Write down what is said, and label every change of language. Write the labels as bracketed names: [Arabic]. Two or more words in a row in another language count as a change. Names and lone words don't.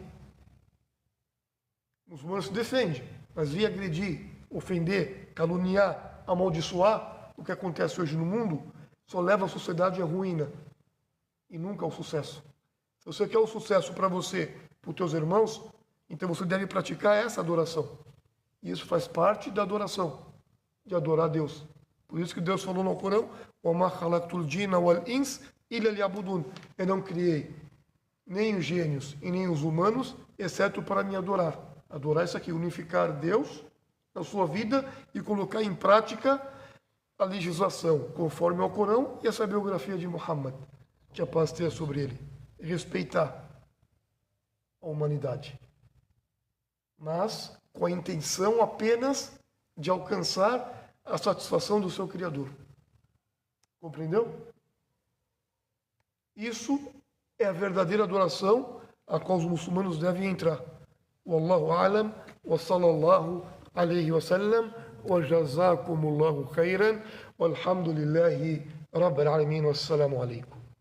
[Portuguese] O muçulmano se defende, mas vir agredir, ofender, caluniar, amaldiçoar, o que acontece hoje no mundo, só leva a sociedade à ruína e nunca ao sucesso. Se você quer o sucesso para você, para os teus irmãos, então você deve praticar essa adoração. E isso faz parte da adoração, de adorar a Deus. Por isso que Deus falou no Corão, [Arabic] وَمَا خَلَقْتُ الْجِنَّ وَالْإِنسَ إِلَّا لِيَعْبُدُونَ. [Portuguese] Eu não criei nem os gênios e nem os humanos, exceto para me adorar. Adorar isso aqui, unificar Deus na sua vida e colocar em prática a legislação conforme ao Corão e essa biografia de Muhammad, que a paz esteja sobre ele. Respeitar a humanidade, mas com a intenção apenas de alcançar a satisfação do seu Criador. Compreendeu? Isso é a verdadeira adoração a qual os muçulmanos devem entrar. [Arabic] والله أعلم وصلى الله عليه وسلم وجزاكم الله خيرا والحمد لله رب العالمين والسلام عليكم.